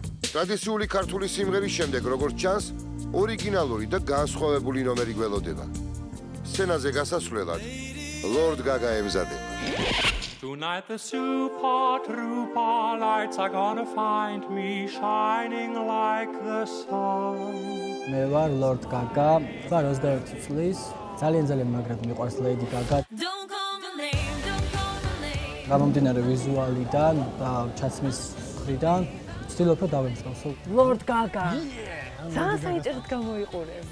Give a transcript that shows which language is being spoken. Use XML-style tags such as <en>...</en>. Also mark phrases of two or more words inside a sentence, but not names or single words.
<ka>ტრადიციული ქართული სიმღერის შემდეგ, როგორც ჩანს, ორიგინალური და განსხვავებული ნომერი გველოდება. სცენაზე გასასვლელად Lord Gaga ემზადება.</ka> <en>Tonight the super trooper lights are gonna find me shining like the sun.</en> <ka>მე ვარ Lord Gaga, ვარ 21 წლის, ძალიან მაგრად მიყვარს Lady Gaga. გამომდინარე ვიზუალიდან და ჩაცმის მხრიდან, ვცდილობ რომ დავემსგავსო. Lord Gaga. ძალიან საინტერესოდ გამოიყურები.</ka>